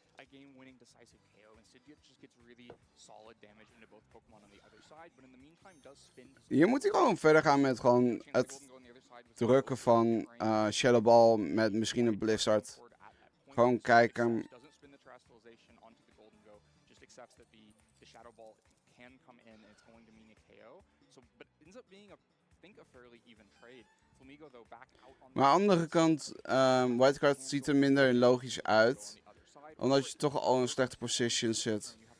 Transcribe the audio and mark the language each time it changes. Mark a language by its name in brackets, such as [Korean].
[English] game-winning decisive KO. Instead, it just gets really solid damage into both Pokemon on the other side. But in the meantime, does spin. [Dutch] Hier moet hij gewoon verder gaan met gewoon het drukken van Shadow Ball met misschien een Blizzard. Gewoon kijken. [English] Doesn't spin the Terrestrialization onto the Golden Go. Just accepts that the Shadow Ball can come in and it's going to mean a KO. So, but ends up being a, I think, a fairly even trade. Flamigo though back out on. [Dutch] Maar aan de andere kant, Wildcard ziet er minder logisch uit. Omdat je toch al in een slechte position zit.